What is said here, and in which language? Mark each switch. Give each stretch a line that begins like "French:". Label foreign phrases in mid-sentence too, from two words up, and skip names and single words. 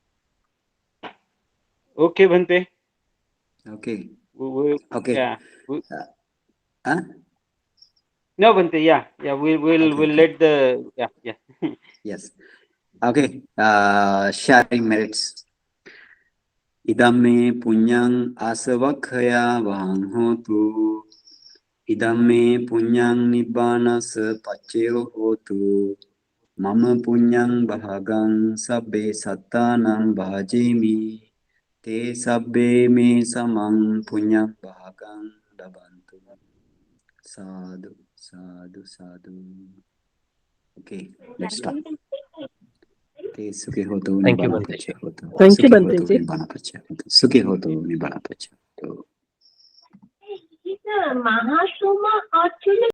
English: Okay, Bhante. Okay. Okay. Yeah. Huh? No, Bhante. Yeah. We'll let the yeah. Yes. Okay. Sharing merits.
Pali: Idame punyang asavakhaya vahang hotu. Idame punyang nibbana pacceo hotu. Mama punyang bahagang sabbe sattanang bhajemi. Te sabbe me samang punyang bahagang dabantu. Sadhu, sadhu, sadhu.
English: Okay, let's stop.
Pali: Te sukhe hotu
English: Thank you,
Pali: nibbana
English: Bhante.
Pali: paccaya hotu.
English: Thank you,
Pali: Sukhe
English: Bhante
Pali: hotu
English: ji.
Pali: nibbana paccaya hotu. Sukhe hotu nibbana paccaya hotu.
English: Is Mahasoma actually